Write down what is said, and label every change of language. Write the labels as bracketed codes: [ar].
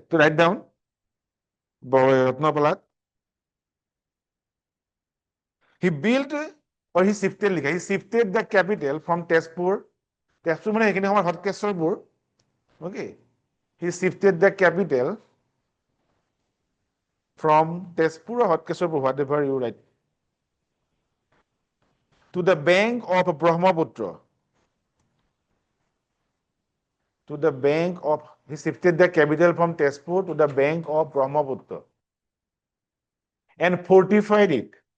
[en] তো write down ৰত্নপল্লাত he built or he shifted the capital from Tezpur. [as] Tezpur মানে এইখিনি সময় হটকেশ্বৰপুৰ, okay. [en] He shifted the capital from Tezpur or Hotkesorpur, whatever you write, to the bank of Brahmaputra. To the bank of, he shifted the capital from Tezpur to the bank of Brahmaputra and fortified it.